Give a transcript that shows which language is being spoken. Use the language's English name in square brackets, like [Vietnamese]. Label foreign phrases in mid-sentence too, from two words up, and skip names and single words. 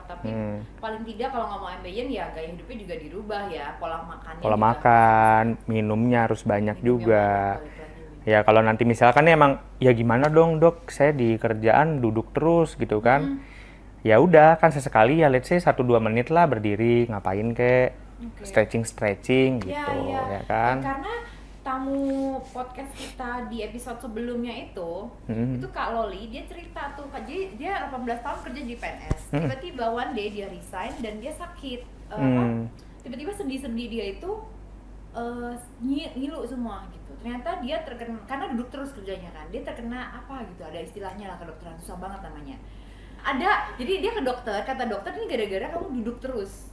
[Indonesian] Tapi paling tidak kalau ngomong ambeien ya gaya hidupnya juga dirubah ya, pola makannya. Pola makan, minumnya harus banyak juga. Ya kalau nanti misalkan emang ya gimana dong dok, saya di kerjaan duduk terus gitu kan. Ya udah kan sesekali ya [English] let's say [Indonesian] 1-2 menit lah berdiri, ngapain kek, stretching gitu ya kan. Karena tamu podcast kita di episode sebelumnya itu Kak Loli, dia cerita tuh, jadi dia 18 tahun kerja di PNS, tiba-tiba [English] one day [Indonesian] dia resign dan dia sakit, tiba-tiba sendi-sendi dia itu ngilu semua gitu. Ternyata dia terkena, karena duduk terus kerjanya kan, dia terkena apa gitu, ada istilahnya lah kedokteran, susah banget namanya. Jadi dia ke dokter, kata dokter ini gara-gara kamu duduk terus.